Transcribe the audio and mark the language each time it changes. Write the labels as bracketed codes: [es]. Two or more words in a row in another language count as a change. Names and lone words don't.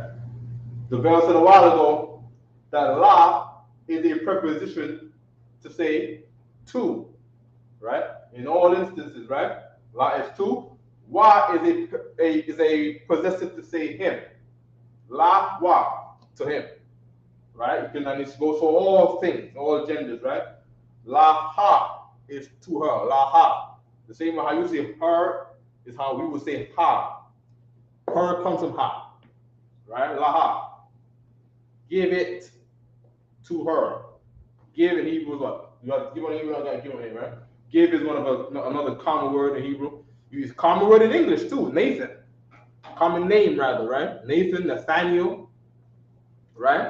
[en] Devel said a while ago that la is a preposition to say to, right? In all instances, right? La is to. Wa is a possessive to say him. [he] לו, [en] to him. Right? You can, and it goes for all things, all genders, right? [he] לה [en] is to her. [he] לה. [en] The same way how you say her is how we would say ha. Her comes from ha. Right? [he] לה. [en] Give it to her. Give in Hebrew is what? You got to give on Hebrew, I got to give on Hebrew, right? Give is another common word in Hebrew. You use common word in English too. Nathan. Common name rather, right? Nathan, Nathaniel. Right?